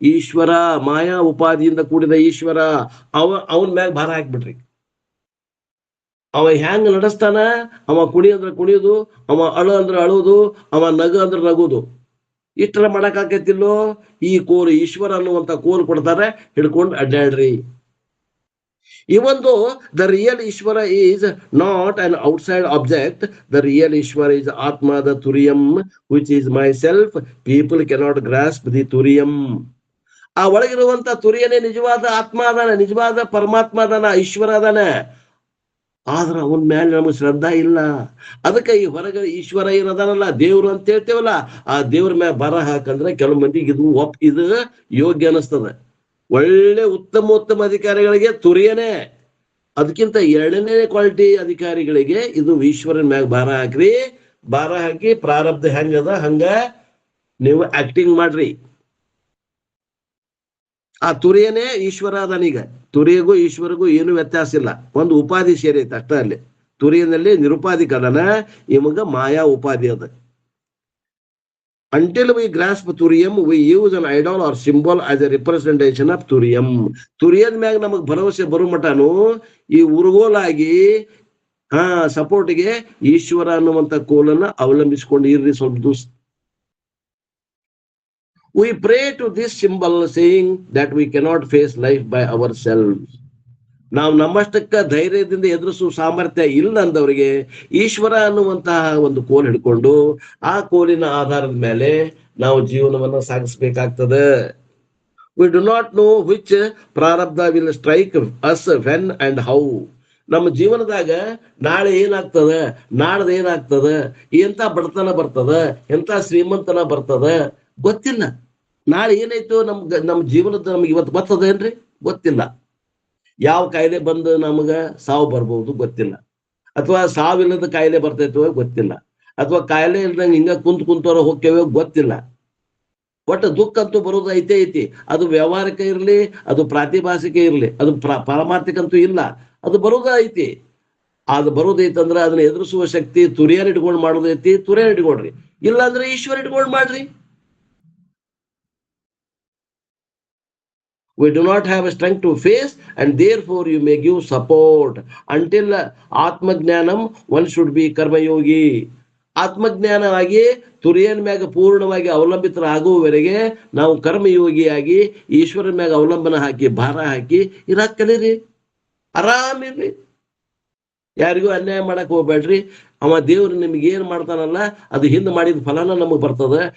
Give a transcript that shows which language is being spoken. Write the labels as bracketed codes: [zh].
[kn] ಈಶ್ವರ, ಮಾಯಾ ಉಪಾಧಿಯಿಂದ ಕೂಡಿದ ಈಶ್ವರ. ಅವನ್ ಮ್ಯಾಗ ಭಾರ ಹಾಕ್ಬಿಟ್ರಿ. ಅವ ಹ್ಯಾಂಗ ನಡೆಸ್ತಾನ? ಅವ ಕುಣಿ ಅಂದ್ರೆ ಕುಣಿಯೋದು, ಅವ ಅಳು ಅಂದ್ರೆ ಅಳುವುದು, ಅವ ನಗು ಅಂದ್ರೆ ನಗುದು. ಇಷ್ಟರ ಮಾಡಕ್ ಆಕೈತಿಲ್ಲೋ? ಈ ಕೋಲ್ ಈಶ್ವರ ಅನ್ನುವಂತ ಕೋಲ್ ಕೊಡ್ತಾರೆ, ಹಿಡ್ಕೊಂಡು ಅಡ್ಡಾಡ್ರಿ. [en] Even though the real Ishvara is not an outside object, the real Ishvara is Atma, the Turiyam, which is myself. People cannot grasp the Turiyam. [kn] ಆ ಒಳಗಿರುವಂತ ತುರಿಯನೇ ನಿಜವಾದ ಆತ್ಮ ಅದಾನ, ನಿಜವಾದ ಪರಮಾತ್ಮ ಅದಾನ, ಈಶ್ವರ ಅದಾನ. ಆದ್ರ ಅವನ ಮೇಲೆ ನಮಗೆ ಶ್ರದ್ಧಾ ಇಲ್ಲ. ಅದಕ್ಕೆ ಈ ಹೊರಗೆ ಈಶ್ವರ ಏನದಾನಲ್ಲ, ದೇವ್ರು ಅಂತ ಹೇಳ್ತೇವಲ್ಲ, ಆ ದೇವ್ರ ಮೇಲೆ ಬರ ಹಾಕಂದ್ರೆ ಕೆಲವು ಮಂದಿಗೆ ಇದು ಯೋಗ್ಯ ಅನಿಸ್ತದ. ಒಳ್ಳೆ ಉತ್ತಮ ಅಧಿಕಾರಿಗಳಿಗೆ ತುರಿಯನೇ, ಅದಕ್ಕಿಂತ ಎರಡನೇ ಕ್ವಾಲಿಟಿ ಅಧಿಕಾರಿಗಳಿಗೆ ಇದು ಈಶ್ವರನ ಮ್ಯಾಗ ಭಾರ ಹಾಕ್ರಿ. ಭಾರ ಹಾಕಿ ಪ್ರಾರಬ್ಧ ಹೆಂಗದ ಹಂಗ ನೀವು ಆಕ್ಟಿಂಗ್ ಮಾಡ್ರಿ. ಆ ತುರಿಯನೇ ಈಶ್ವರ ಅದನೀಗ. ತುರಿಯಗೂ ಈಶ್ವರಿಗೂ ಏನು ವ್ಯತ್ಯಾಸ ಇಲ್ಲ, ಒಂದು ಉಪಾಧಿ ಸೇರೈತೆ ಅಷ್ಟ. ಅಲ್ಲಿ ತುರಿಯನಲ್ಲಿ ನಿರುಪಾಧಿ ಕದನ, ಇವಾಗ ಮಾಯಾ ಉಪಾಧಿ ಅದ. [en] Until we grasp Turiyam, we use an idol or symbol as a representation of Turiyam. [kn] ತುರಿಯದ ಮ್ಯಾಗ ನಮಗ್ ಭರವಸೆ ಬರೋ ಮಟನು ಈ ಉರುಗೋಲಾಗಿ ಸಪೋರ್ಟ್ಗೆ ಈಶ್ವರ ಅನ್ನುವಂತ ಕೋಲನ್ನ ಅವಲಂಬಿಸಿಕೊಂಡು ಇರ್ರಿ ಸ್ವಲ್ಪ ದಿವಸ. [en] We pray to this symbol saying that we cannot face life by ourselves. [kn] ನಾವು ನಮ್ಮಷ್ಟಕ್ಕ ಧೈರ್ಯದಿಂದ ಎದುರಿಸುವ ಸಾಮರ್ಥ್ಯ ಇಲ್ಲ ಅಂದವರಿಗೆ ಈಶ್ವರ ಅನ್ನುವಂತಹ ಒಂದು ಕೋಲ್ ಹಿಡ್ಕೊಂಡು ಆ ಕೋಲಿನ ಆಧಾರದ ಮೇಲೆ ನಾವು ಜೀವನವನ್ನ ಸಾಗಿಸ್ಬೇಕಾಗ್ತದೆ. [en] We do not know which ಪ್ರಾರಬ್ಧ will strike us when and how. [kn] ನಮ್ಮ ಜೀವನದಾಗ ನಾಳೆ ಏನಾಗ್ತದ, ನಾಡ್ದು ಏನಾಗ್ತದ, ಎಂತ ಬಡತನ ಬರ್ತದ, ಎಂತ ಶ್ರೀಮಂತನ ಬರ್ತದ ಗೊತ್ತಿಲ್ಲ. ನಾಳೆ ಏನಾಯ್ತು ನಮ್ಮ ಜೀವನದ ನಮ್ಗೆ ಇವತ್ತು ಬರ್ತದೇನ್ರಿ ಗೊತ್ತಿಲ್ಲ. ಯಾವ ಕಾಯಿಲೆ ಬಂದು ನಮಗ ಸಾವು ಬರ್ಬಹುದು ಗೊತ್ತಿಲ್ಲ, ಅಥವಾ ಸಾವಿಲ್ಲದ ಕಾಯಿಲೆ ಬರ್ತೈತೋ ಗೊತ್ತಿಲ್ಲ, ಅಥವಾ ಕಾಯಿಲೆ ಇಲ್ದಂಗೆ ಹಿಂಗ ಕುಂತವ್ರ ಹೋಗ್ತೇವೆ ಗೊತ್ತಿಲ್ಲ. ಒಟ್ಟು ದುಃಖ ಅಂತೂ ಬರೋದು ಐತಿ. ಅದು ವ್ಯವಹಾರಿಕ ಇರ್ಲಿ, ಅದು ಪ್ರಾತಿಭಾಷಿಕ ಇರ್ಲಿ, ಅದು ಪಾರಮಾರ್ಥಿಕ ಅಂತೂ ಇಲ್ಲ, ಅದು ಬರೋದ ಐತಿ. ಅದು ಬರೋದೈತಂದ್ರ ಅದನ್ನ ಎದುರಿಸುವ ಶಕ್ತಿ ತುರಿಯರ್ ಇಟ್ಕೊಂಡು ಮಾಡೋದೈತಿ, ತುರಿಯರ್ ಇಟ್ಕೊಳ್ರಿ. ಇಲ್ಲ ಅಂದ್ರೆ ಈಶ್ವರ ಇಟ್ಕೊಂಡು ಮಾಡ್ರಿ. [en] We do not have a strength to face, and therefore you may give support. Until Atmagnanam, one should be Karma Yogi. [kn] ಆತ್ಮಜ್ಞಾನವಾಗಿ ತುರಿಯನ್ ಮ್ಯಾಗ ಪೂರ್ಣವಾಗಿ ಅವಲಂಬಿತರಾಗುವವರೆಗೆ ನಾವು ಕರ್ಮಯೋಗಿಯಾಗಿ ಈಶ್ವರನ ಮ್ಯಾಗ ಅವಲಂಬನ ಹಾಕಿ ಭಾರ ಹಾಕಿ ಇರಾಕ್ ಕಲೀರಿ, ಆರಾಮಿರ್ರಿ. ಯಾರಿಗೂ ಅನ್ಯಾಯ ಮಾಡಕ್ ಹೋಗ್ಬೇಡ್ರಿ. ಅವ ದೇವ್ರು ನಿಮ್ಗೆ ಏನ್ ಮಾಡ್ತಾನಲ್ಲ ಅದು ಹಿಂದೆ ಮಾಡಿದ ಫಲನ ನಮಗ್ ಬರ್ತದ.